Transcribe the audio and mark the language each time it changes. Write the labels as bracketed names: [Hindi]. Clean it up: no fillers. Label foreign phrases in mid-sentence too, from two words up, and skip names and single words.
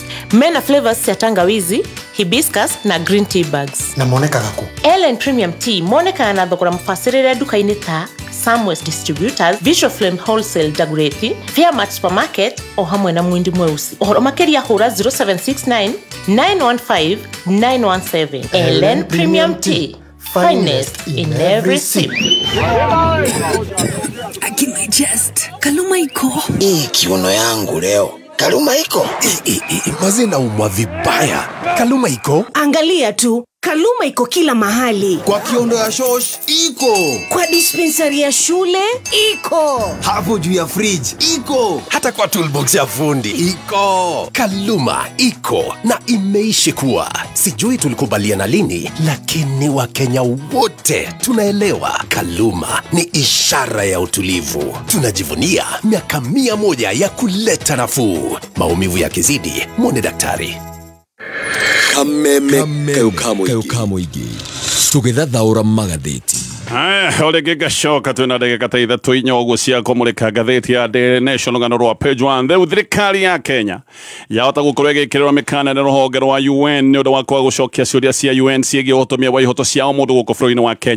[Kikuyu] Mena flavors cia tangawizi, hibiscus na [English] green tea bags. [Kikuyu] Na monekaga ku? Ellen Premium Tea monekana na thogora mubacirire duka-ini ta Samwest Distributors, Visual Flame Wholesale Dagoretti, Fairmart Supermarket o hamwe na Mwindi Mweusi. Uhoro makiria hura 0769 915 917. [English] Ellen Premium Tea, finest in every sip. [Swahili] Akina just Kaluma iko. Kiuno yangu leo. Kaluma iko. Mazina umwa vibaya. Kaluma iko. Angalia tu. Kaluma iko kila mahali. Kwa kiondo ya shosh iko. Kwa dispensary ya shule iko. Hapo juu ya fridge iko. Hata kwa toolbox ya fundi iko. Kaluma iko na imeishi kuwa. Sijui tulikubaliana lini, lakini Wakenya wote tunaelewa Kaluma ni ishara ya utulivu. Tunajivunia miaka 100 ya kuleta nafuu. Maumivu yakizidi, muone daktari. [Kikuyu] Kameme keukamwe igi tugethathaura magatheti. Ole gigacoka twina ndagika ta ithatu inyoguo cia kumurika ngatheti ya Daily Nation rugano rwa page 1. Theu thirikari ya Kenya yahota gukorwo igikirwa mikana na ruhonge rwa UN ni undu wa kwa gucokia ciuria cia UN ciigie utumia wa ihoto cia mundu guku bũrũri-inĩ wa Kenya.